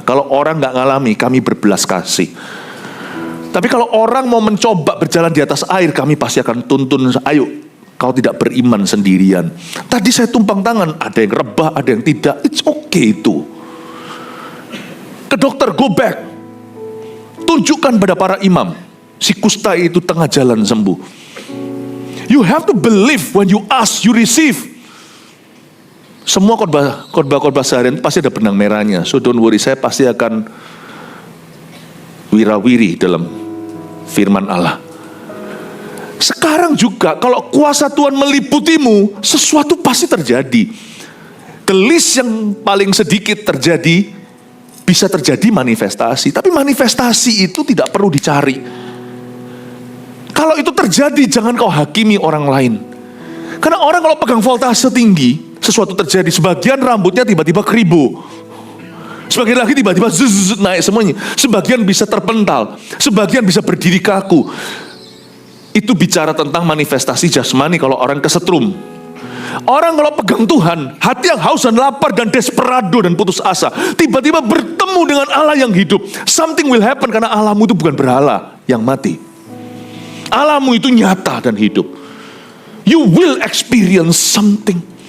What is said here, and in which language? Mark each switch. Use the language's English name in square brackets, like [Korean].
[Indonesian] Kalau orang nggak ngalami, kami berbelas kasih. Tapi kalau orang mau mencoba berjalan di atas air, kami pasti akan tuntun, ayo. Kau tidak beriman sendirian. Tadi saya tumpang tangan, ada yang rebah, ada yang tidak. [English] It's okay [Indonesian] itu. Ke dokter, [English] go back. [Indonesian] Tunjukkan pada para imam. Si kusta itu tengah jalan sembuh. [English] You have to believe when you ask, you receive. [Indonesian] Semua khotbah seharian pasti ada benang merahnya. [English] So don't worry, [Indonesian] saya pasti akan wirawiri dalam firman Allah. Sekarang juga kalau kuasa Tuhan meliputimu, sesuatu pasti terjadi. Gelis yang paling sedikit terjadi, bisa terjadi manifestasi. Tapi manifestasi itu tidak perlu dicari. Kalau itu terjadi, jangan kau hakimi orang lain. Karena orang kalau pegang voltase tinggi, sesuatu terjadi. Sebagian rambutnya tiba-tiba keribu, sebagian lagi tiba-tiba naik semuanya. Sebagian bisa terpental, sebagian bisa berdiri kaku. Itu bicara tentang manifestasi jasmani kalau orang kesetrum. Orang kalau pegang Tuhan, hati yang haus dan lapar dan desperado dan putus asa, tiba-tiba bertemu dengan Allah yang hidup. [English] Something will happen [Indonesian] karena Allahmu itu bukan berhala yang mati. Allahmu itu nyata dan hidup. [English] You will experience something.